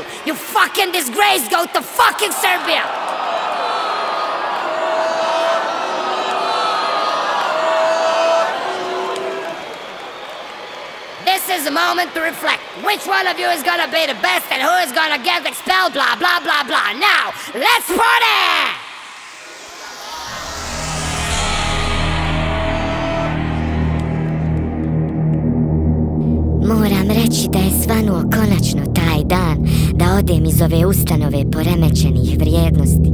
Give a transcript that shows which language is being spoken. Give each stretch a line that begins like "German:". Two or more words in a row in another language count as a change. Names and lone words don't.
English: You fucking disgrace, go to fucking Serbia. This is a moment to reflect. Which one of you is gonna be the best and who is gonna get expelled, blah, blah, blah, blah. Now, let's party!
Croatian: Moram reći da je svanuo konačno taj dan da odem iz ove ustanove poremećenih vrijednosti.